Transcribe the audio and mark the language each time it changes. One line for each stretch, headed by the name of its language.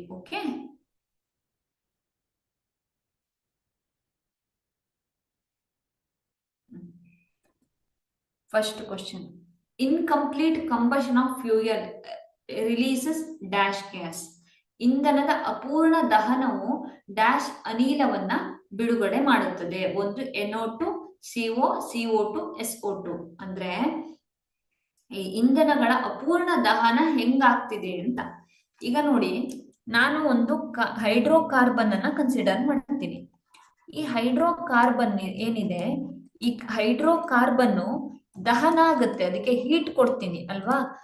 English: Okay, first question, incomplete combustion of fuel releases dash gas.
Kannada: ಇಂಧನದ ಅಪೂರ್ಣ ದಹನವು dash ಅನಿಲವನ್ನ ಬಿಡುಗಡೆ ಮಾಡುತ್ತದೆ. ಒಂದು NO2, CO, CO2, SO2. ಅಂದ್ರೆ ಈ ಇಂಧನಗಳ ಅಪೂರ್ಣ ದಹನ ಹೆಂಗಾಗ್ತಿದೆ ಅಂತ. ಈಗ ನೋಡಿ, ನಾನು ಒಂದು ಹೈಡ್ರೋಕಾರ್ಬನ್ ಅನ್ನ ಕನ್ಸಿಡರ್ ಮಾಡ್ತೀನಿ. ಈ ಹೈಡ್ರೋಕಾರ್ಬನ್ ಏನಿದೆ, ಈ ಹೈಡ್ರೋಕಾರ್ಬನ್ ದಹನ ಆಗುತ್ತೆ, ಅದಕ್ಕೆ ಹೀಟ್ ಕೊಡ್ತೀನಿ ಅಲ್ವಾ.